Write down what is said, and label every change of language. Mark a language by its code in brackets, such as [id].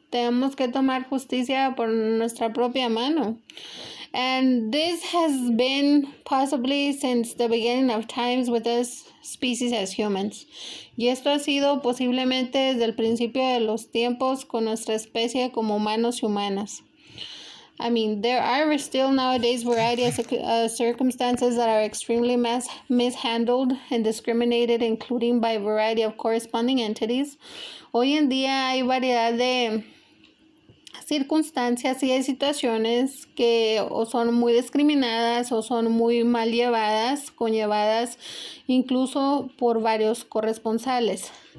[es] Tenemos que tomar justicia por nuestra propia mano. [en] And this has been possibly since the beginning of times with us species as humans. [es] Y esto ha sido posiblemente desde el principio de los tiempos con nuestra especie como humanos y humanas. [en] I mean, there are still nowadays variety of circumstances that are extremely mishandled and discriminated, including by a variety of corresponding entities. [es] Hoy en día hay variedad de circunstancias y hay situaciones que o son muy discriminadas o son muy mal llevadas, conllevadas incluso por varios corresponsales.